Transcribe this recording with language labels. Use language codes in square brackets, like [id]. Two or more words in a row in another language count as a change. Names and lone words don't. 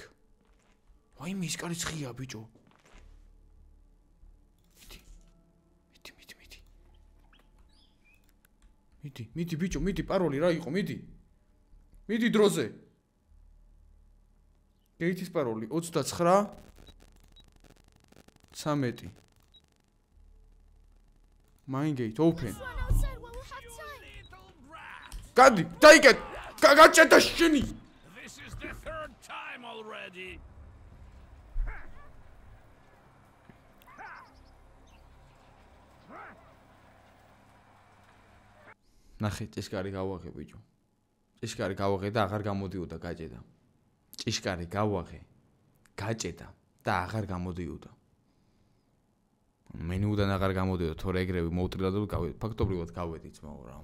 [ka] ვაიმე ის კარიც ხია ბიჭო. მიდი ბიჭო, მიდი პაროლი რა იყო, მიდი. მიდი დროზე. გეითის პაროლი 29 13. [en] Mine gate open. [ka] გადი, დაიკეთ. გაჭედა შენი. [en] This is the third time already. [ka] ნახე, ჭიშკარი გავაღე ბიჭო. ჭიშკარი გავაღე და აღარ გამოდიოდა გაჭედა. ჭიშკარი გავაღე. გაჭედა და აღარ გამოდიოდა. მენიუდან აღარ გამოდიოდა, თორე ეგრევე მოვტრილა და ფაქტობრივად გავედი ძმაო რა.